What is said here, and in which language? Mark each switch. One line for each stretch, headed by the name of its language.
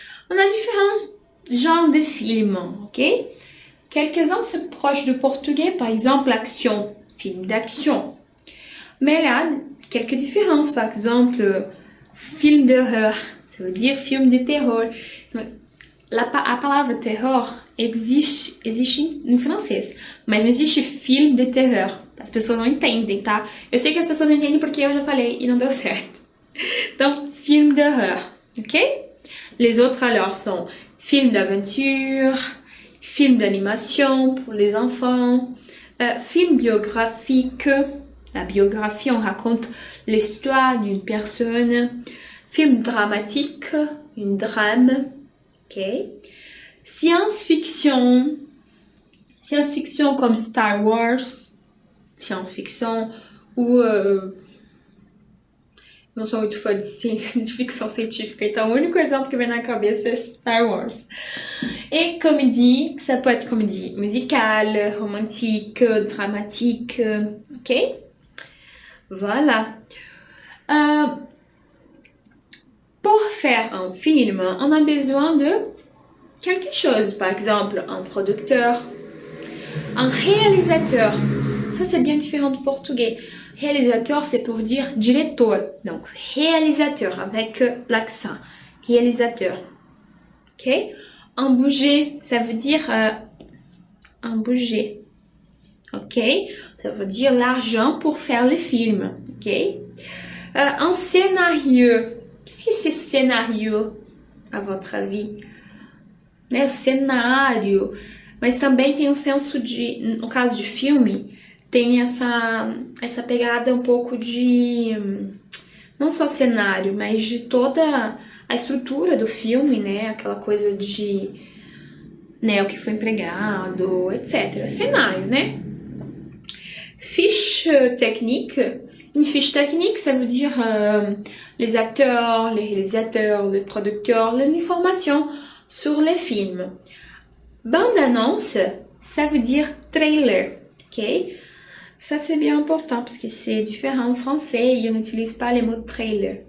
French: On a différents genres de films, ok? Quelques-uns sont proches du portugais, par exemple l'action, film d'action. Mais là, quelques différences, par exemple, film d'horreur, ça veut dire film de terror.
Portuguese: A palavra terror existe em francês, mas não existe filme de terror. As pessoas não entendem, tá? Eu sei que as pessoas não entendem porque eu já falei e não deu certo.
French: Donc, film d'horreur, ok? Les autres alors sont film d'aventure, film d'animation pour les enfants, film biographique. La biographie, on raconte l'histoire d'une personne. Film dramatique, une drame. Ok. Science-fiction comme Star Wars. Science-fiction ou...
Portuguese: não sou muito fã de ficção científica, então o único exemplo que vem na cabeça é Star Wars.
French: Et comédie, ça peut être comédie musicale, romantique, dramatique, ok? Voilà. Euh, pour faire un film, on a besoin de quelque chose. Par exemple, un producteur, un réalisateur. Ça, c'est bien différent du portugais. Réalisateur, c'est pour dire diretor. Donc, réalisateur avec l'accent. Réalisateur. Ok? Un budget, ça veut dire un budget. Ok? Ça veut dire l'argent pour faire le film. Ok? Un scénario. Qu'est-ce que c'est scénario, à votre avis?
Portuguese: Né, o cenário. Mas também tem um senso de, no caso de filme, tem essa pegada um pouco de, não só cenário, mas de toda a estrutura do filme, né? Aquela coisa de, né, o que foi empregado, etc. Cenário, né? Fiche technique.
French: Une fiche technique, ça veut dire les acteurs, les réalisateurs, les producteurs, les informations sur les films. Bande-annonce, ça veut dire trailer, ok? Ça, c'est bien important parce que c'est différent en français et on n'utilise pas les mots trailer.